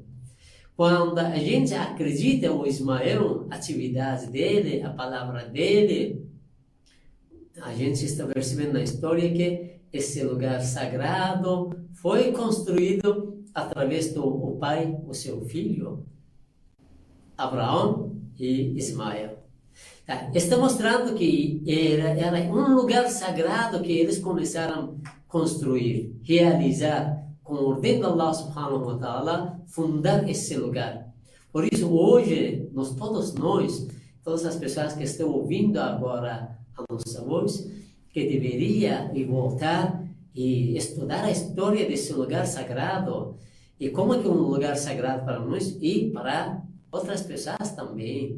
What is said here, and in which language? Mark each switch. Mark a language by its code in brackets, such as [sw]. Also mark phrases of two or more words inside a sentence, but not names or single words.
[pt] Quando a gente acredita no Ismael, a atividade dele, a palavra dele, a gente está percebendo na história que esse lugar sagrado foi construído através do pai, o seu filho, Abraão e Ismael. Está mostrando que era um lugar sagrado que eles começaram a construir, realizar, com a ordem de [ar] الله سبحانه وتعالى, [pt] fundar esse lugar. Por isso, hoje, todos nós, todas as pessoas que estão ouvindo agora a nossa voz, que deveria voltar e estudar a história desse lugar sagrado, e como é que é um lugar sagrado para nós e para outras pessoas também.